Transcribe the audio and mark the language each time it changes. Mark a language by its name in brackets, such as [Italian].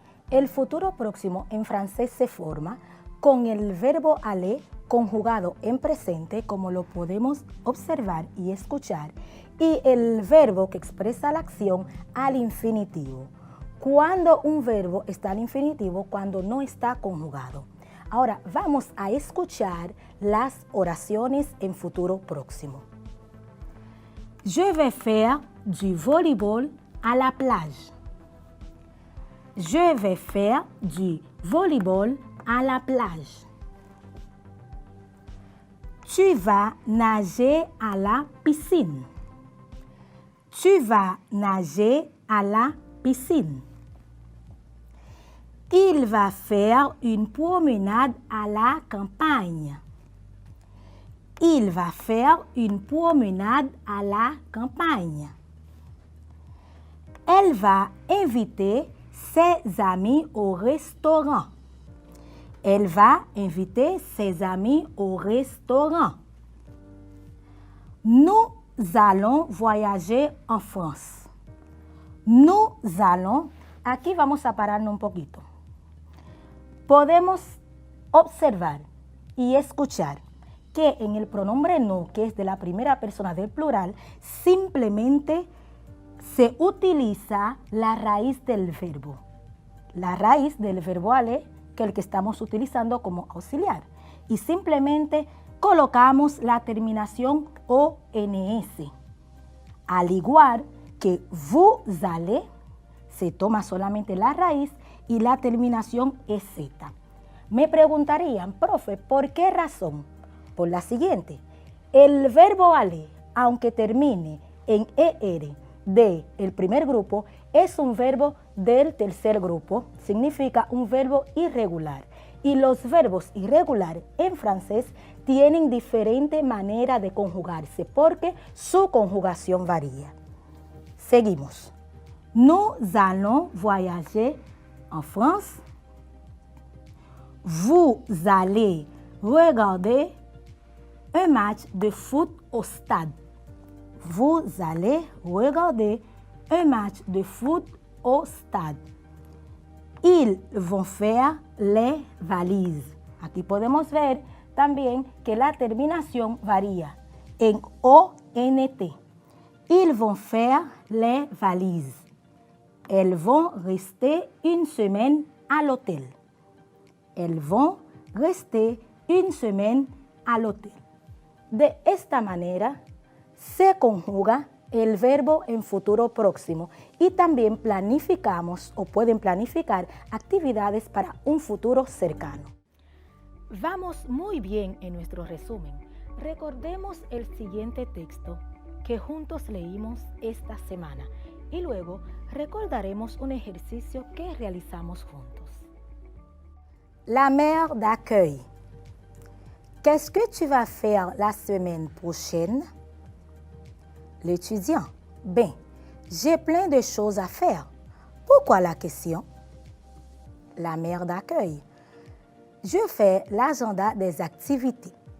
[Spanish] El futuro próximo en francés se forma con el verbo aller conjugado en presente, como lo podemos observar y escuchar, y el verbo que expresa la acción al infinitivo. Cuando un verbo está al infinitivo, cuando no está conjugado. Ahora vamos a escuchar las oraciones en futuro próximo. [French] Je vais faire du volleyball à la plage. Je vais faire du volleyball à la plage. Tu vas nager à la piscine. Tu vas nager à la piscine. Il va faire une promenade à la campagne. Il va faire une promenade à la campagne. Elle va inviter ses amis au restaurant. Elle va inviter ses amis au restaurant. Nous allons voyager en France. Nous allons, [Spanish] aquí vamos a pararnos un poquito. Podemos observar y escuchar que en el pronombre nous, que es de la primera persona del plural, simplemente se utiliza la raíz del verbo. La raíz del verbo aller, que es el que estamos utilizando como auxiliar. Y simplemente colocamos la terminación ONS. Al igual que vous allez, se toma solamente la raíz y la terminación EZ. Me preguntarían, profe, ¿por qué razón? Por la siguiente. El verbo aller, aunque termine en ER de el primer grupo, es un verbo del tercer grupo, significa un verbo irregular. Y los verbos irregulares en francés tienen diferente manera de conjugarse porque su conjugación varía. Seguimos. [French] Nous allons voyager en France. Vous allez regarder un match de foot au stade. Vous allez regarder un match de foot au stade. Ils vont faire les valises. [Spanish] Aquí podemos ver también que la terminación varía en ONT. [French] Ils vont faire les valises. Elles vont rester une semaine à l'hôtel. Elles vont rester une semaine à l'hôtel. [Spanish] De esta manera se conjuga el verbo en futuro próximo y también planificamos o pueden planificar actividades para un futuro cercano. Vamos muy bien en nuestro resumen. Recordemos el siguiente texto que juntos leímos esta semana y luego recordaremos un ejercicio que realizamos juntos. [French] La mère d'accueil. Qu'est-ce que tu vas faire la semaine prochaine? L'étudiant. Ben, j'ai plein de choses à faire. Pourquoi la question? La mère d'accueil. Je fais l'agenda des activités.